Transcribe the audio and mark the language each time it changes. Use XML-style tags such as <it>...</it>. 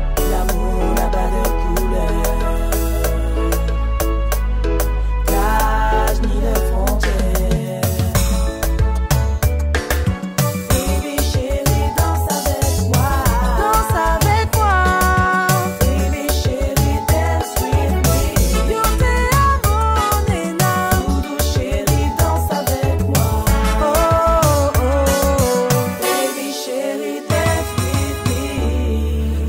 <fr>L'amour n'a pas de couleur, d'âge ni de frontières. Baby chérie, danse avec moi. Danse avec moi.</fr> <en>Baby chérie, dance with me.</en> <es>Yo te amo, nena.</es> <fr>Doudou chérie, danse avec moi. Oh, oh, oh.</fr> <en>Baby chérie, dance with me.</en>